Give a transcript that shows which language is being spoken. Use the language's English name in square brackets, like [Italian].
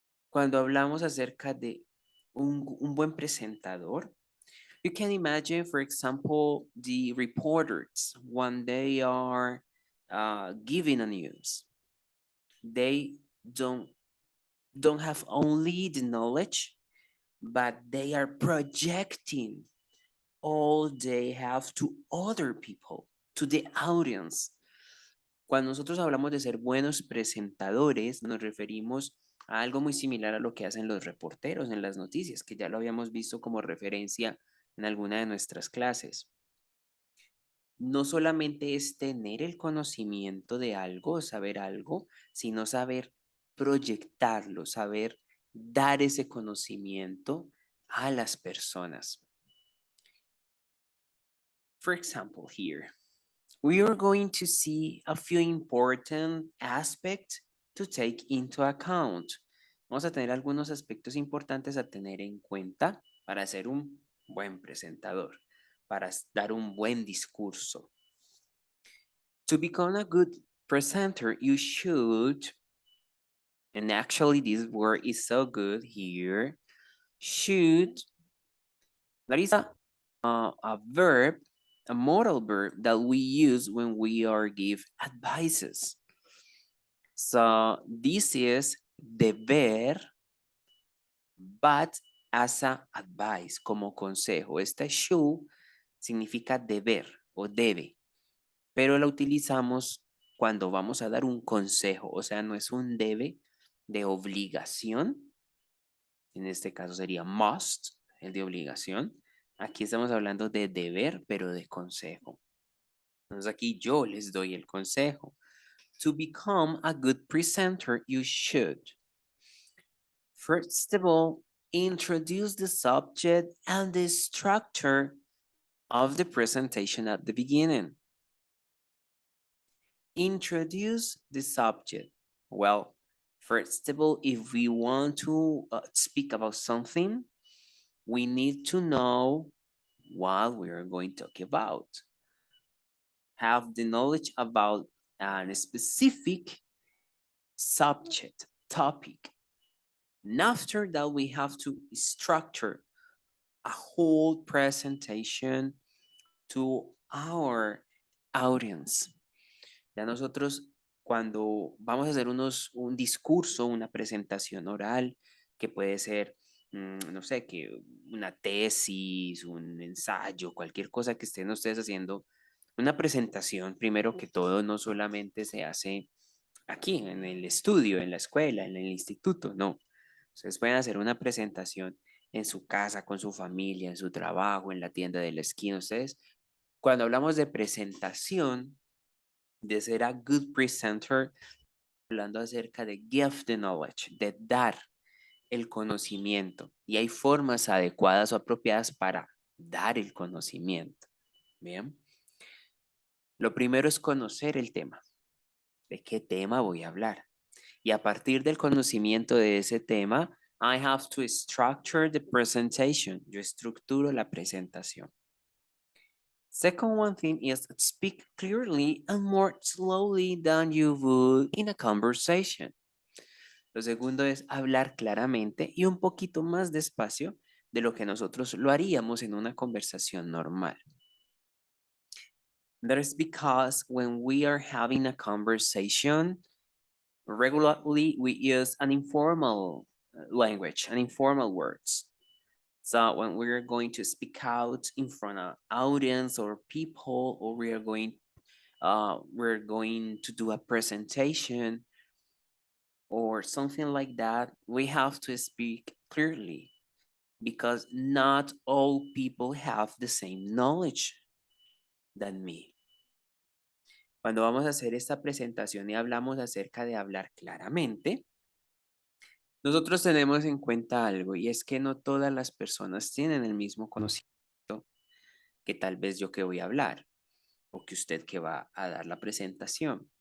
[Spanish] Cuando hablamos acerca de un buen presentador, [English] you can imagine, for example, the reporters when they are giving a news. They don't have only the knowledge, but they are projecting all they have to other people, to the audience. [Spanish] Cuando nosotros hablamos de ser buenos presentadores, nos referimos a algo muy similar a lo que hacen los reporteros en las noticias, que ya lo habíamos visto como referencia en alguna de nuestras clases. No solamente es tener el conocimiento de algo, saber algo, sino saber proyectarlo, saber dar ese conocimiento a las personas. [English] For example, here, we are going to see a few important aspects to take into account. [Spanish] vamos a tener algunos aspectos importantes a tener en cuenta para ser un buen presentador, para dar un buen discurso. [English] To become a good presenter, you should, and actually this word is so good here, should, that is a verb, a modal verb that we use when we are give advices. So this is deber, but as a advice, [Spanish] como consejo. Este should significa deber o debe, pero la utilizamos cuando vamos a dar un consejo, o sea, no es un debe de obligación, en este caso sería must, el de obligación. Aquí estamos hablando de deber, pero de consejo. Entonces aquí yo les doy el consejo. [English] To become a good presenter, you should, first of all, introduce the subject and the structure of the presentation at the beginning. Introduce the subject. Well, first of all, if we want to speak about something, we need to know what we are going to talk about. Have the knowledge about a specific subject, topic. And after that, we have to structure a whole presentation to our audience. [Spanish] Ya nosotros, cuando vamos a hacer un discurso, una presentación oral, que puede ser, no sé, que una tesis, un ensayo, cualquier cosa que estén ustedes haciendo, una presentación, primero que todo, no solamente se hace aquí, en el estudio, en la escuela, en el instituto, no. Ustedes pueden hacer una presentación en su casa, con su familia, en su trabajo, en la tienda de la esquina. Ustedes, cuando hablamos de presentación, de ser [English] a good presenter, [Spanish] hablando acerca de [English] give the knowledge, [Spanish] de dar el conocimiento. Y hay formas adecuadas o apropiadas para dar el conocimiento. Bien. Lo primero es conocer el tema. ¿De qué tema voy a hablar? Y a partir del conocimiento de ese tema, [English] I have to structure the presentation. [Spanish] Yo estructuro la presentación. [English] Second one thing is speak clearly and more slowly than you would in a conversation. [Spanish] Lo segundo es hablar claramente y un poquito más despacio de lo que nosotros lo haríamos en una conversación normal. [English] That is because when we are having a conversation, regularly we use an informal language, an informal words. So when we're going to speak out in front of audience or people, or we're going to do a presentation or something like that, we have to speak clearly because not all people have the same knowledge than me. [Spanish] Cuando vamos a hacer esta presentación y hablamos acerca de hablar claramente, nosotros tenemos en cuenta algo y es que no todas las personas tienen el mismo conocimiento que tal vez yo que voy a hablar o que usted que va a dar la presentación.